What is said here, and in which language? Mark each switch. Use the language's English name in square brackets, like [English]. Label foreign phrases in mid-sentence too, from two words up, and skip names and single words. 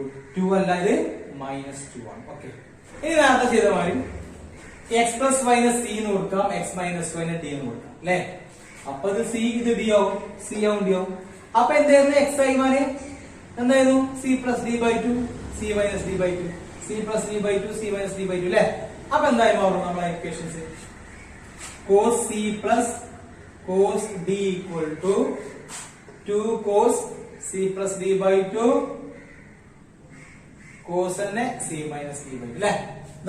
[Malayalam] 2 അല്ല, ഇത് -2 ആണ്. ഓക്കെ, ഇനി നേരത്തെ ചെയ്ത മാതിരി [English] x plus y [Malayalam] നെ c എന്ന് കൊടുക്കാം, [English] x minus y [Malayalam] നെ d എന്ന് കൊടുക്കാം അല്ലെ. അപ്പൊ ഇത് c, ഇത് d ആവും, c ആവും d ആവും. അപ്പൊ എന്തായിരുന്നു x ആയി മാറി? എന്തായിരുന്നു? [English] c plus d/2 c minus d/2 c plus d/2 c minus d/2 അല്ലെ. [Malayalam] അപ്പൊ എന്തായി മാറും നമ്മളെ ഇക്വേഷൻസ്? [English] cos c plus cos d equal to 2 cos c plus d/2 cos തന്നെ c minus d/2 അല്ലെ.